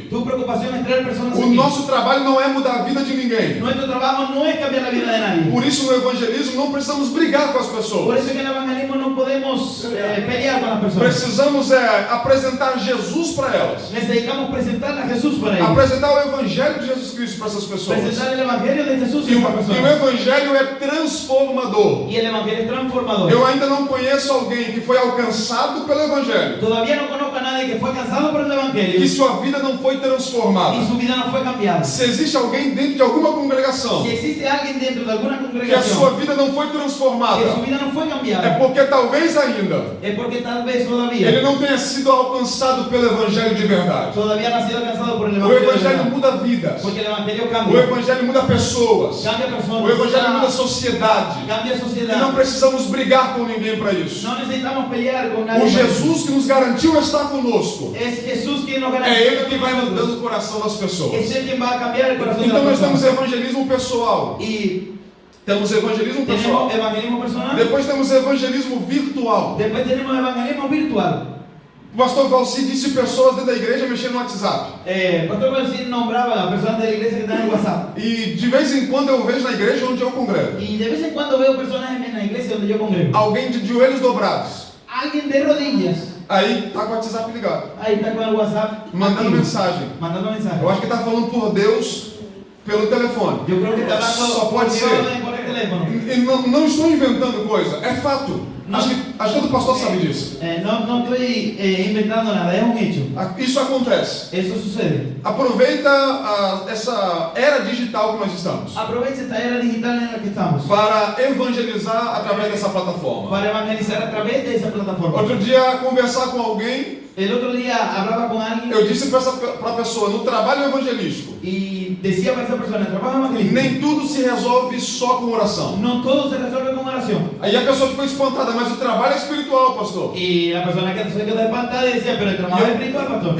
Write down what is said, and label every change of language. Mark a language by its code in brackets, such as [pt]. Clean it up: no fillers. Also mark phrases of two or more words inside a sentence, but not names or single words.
[es] Tu preocupación es traer personas [pt] O [es] aquí. [pt] nosso trabalho não é mudar a vida de ninguém. [es] Nuestro trabajo no es cambiar la vida de nadie. [pt] Por isso, no evangelismo, não precisamos brigar com as [es] Por [pt] pessoas. [es] eso que en el evangelismo no podemos pelear con las personas. [pt] Precisamos apresentar Jesus para elas. [es] Necesitamos presentar a Jesús para ellos. [pt] Apresentar o evangelho de Jesus Cristo para essas pessoas. [es] Presentar el evangelio de Jesús a [pt] E o [es] esas personas. [pt] evangelho é transformador. [es] Y el evangelio es transformador. [pt] Eu ainda não conheço alguém que foi alcançado pelo evangelho, [es] Todavía no conozco a nadie que fue alcanzado por el evangelio [pt] que sua vida não foi transformada. [es] y su vida no fue cambiada. [pt] Se existe alguém dentro de alguma congregação [es] Si existe alguien dentro de alguna [pt] que a [es] congregación [pt] sua vida não foi [es] que su [pt] transformada, [es] vida no fue [pt] é [es] cambiada, [pt] porque talvez ainda [es] es porque tal vez [pt] ele [es] todavía [pt] não tenha sido alcançado pelo evangelho de verdade. [es] no ha sido alcanzado por el [pt] O [es] evangelio. de [pt] evangelho [es] verdad. [pt] muda vidas. [es] Porque el evangelio [pt] O [es] cambia. [pt] evangelho muda pessoas. [es] Cambia personas. [pt] O evangelho muda sociedade. [es] Cambia [pt] E não [es] sociedad. [pt] precisamos brigar com ninguém para isso. [es] No necesitamos pelear con nadie. [pt] O Jesus que nos garantiu estar conosco, [es] Es Jesús quien nos [pt] é [es] garantiza. [pt] Ele que vai mudando o coração das pessoas. [es] Es Él quien va a cambiar el corazón de [pt] Então [es] la [pt] nós temos [es] persona. [pt] evangelismo pessoal. [es] Y [pt] Temos evangelismo pessoal. [es] tenemos evangelismo personal. [pt] Depois temos evangelismo virtual. [es] Después tenemos evangelismo virtual. [pt] O pastor Valci disse pessoas dentro da igreja mexendo no WhatsApp. [es] Pastor Valcín nombraba a personas de la iglesia que están en WhatsApp. [pt] E de vez em quando eu vejo na igreja onde eu congrego [es] Y de vez en cuando veo personas en la iglesia donde yo congrego. [pt] alguém de joelhos dobrados. [es] Alguien de rodillas. [pt] Aí tá com o WhatsApp ligado, [es] Ahí está con el WhatsApp. [pt] mandando [es] activo, [pt] mensagem. [es] Mandando mensajes. [pt] Eu acho que está falando por Deus pelo telefone. [es] Yo creo que está hablando [pt] Só pode [es] por [pt] ser. [es] Dios por el teléfono. [pt] E não estou inventando coisa, é fato. Acho que todo pastor sabe disso. [es] No estoy inventando nada, es un hecho. [pt] Isso acontece. [es] Eso sucede. [pt] Aproveita essa era digital que nós estamos [es] Aprovecha esta era digital en la que estamos [pt] para evangelizar através dessa plataforma. [es] para evangelizar a través de esa plataforma. [pt] Outro dia, conversar com alguém, [es] El otro día hablaba con alguien [pt] eu disse para a pessoa, no trabalho evangelístico, [es] y decía para esa persona, el trabajo evangelístico, [pt] nem tudo se resolve só com oração. [es] no todo se resuelve con oración. [pt] Aí a pessoa ficou espantada, mas o trabalho é espiritual, pastor. [es] Y la persona que se quedó espantada decía, pero el trabajo es espiritual, pastor.